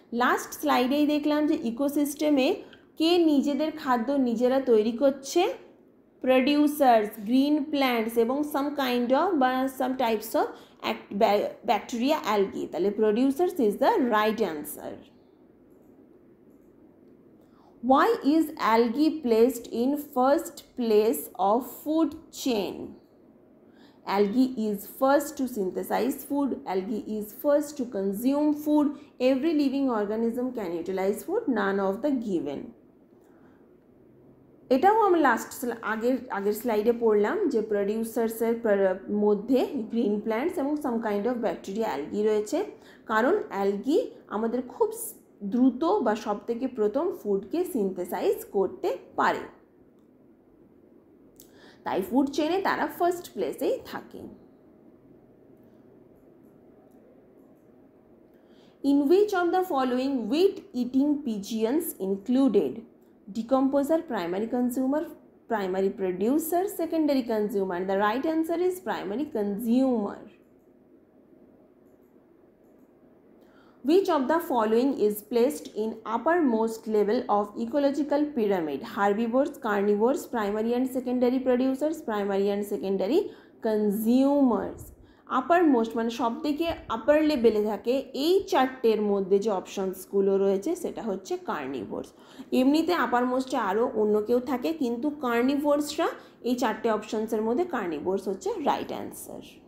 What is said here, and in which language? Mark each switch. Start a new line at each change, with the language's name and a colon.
Bangla: Last স্লাইডেই দেখলাম যে ইকোসিস্টেমে কে নিজেদের খাদ্য নিজেরা তৈরি করছে, প্রডিউসার্স, গ্রিন প্ল্যান্টস এবং সাম কাইন্ড অফ বা সাম টাইপস অফ ব্যাকটেরিয়া, অ্যালগি।
English: তাহলে producers is the right answer. Why is algae placed in first place of food chain? Algae is first to synthesize food, algae is first to consume food, every living organism can utilize food, none of the given.
Bangla: এটাও আমরা আগের স্লাইডে পড়লাম যে প্রডিউসার্সের মধ্যে green plants এবং some kind of bacteria, algae রয়েছে, কারণ অ্যালগি আমাদের খুব দ্রুত বা সবথেকে প্রথম ফুডকে সিনথেসাইজ করতে পারে, তাই ফুড চেইনে তারা ফার্স্ট প্লেসেই থাকে।
English: In which of the following wheat eating pigeons included decomposer, primary consumer, primary producer, secondary consumer. The right answer is primary consumer. Which of the following is placed in uppermost level of ecological pyramid? Herbivores, carnivores, primary and secondary producers, primary and secondary consumers.
Bangla: uppermost মানে সবথেকে আপার লেভেলে থাকে এই চারটের মধ্যে যে অপশনসগুলো রয়েছে সেটা হচ্ছে কার্নিভোরস। এমনিতে আপারমোস্টে আরও অন্য কেউ থাকে, কিন্তু কার্নিভোরসরা এই চারটে অপশনসের মধ্যে কার্নিভোরস হচ্ছে রাইট অ্যান্সার।